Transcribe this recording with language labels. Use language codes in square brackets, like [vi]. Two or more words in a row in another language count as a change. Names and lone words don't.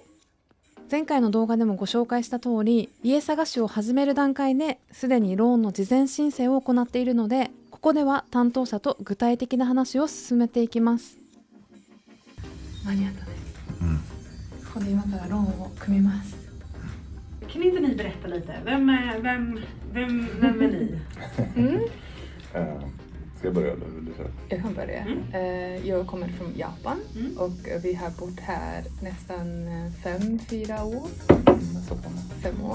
[ja] 前回の動画でもご紹介した通り、家探しを始める段階ですでにローンの事前申請を行っているので、ここでは担当者と具体的な話を進めていきます。間に合ったね。ここで今からローンを組みます。 [sv] Kan inte ni berätta lite? Vem är ni? Ska jag börja eller vill du köra? Jag kan börja. Jag kommer från Japan och vi har bott här nästan 5-4 år. 5 år.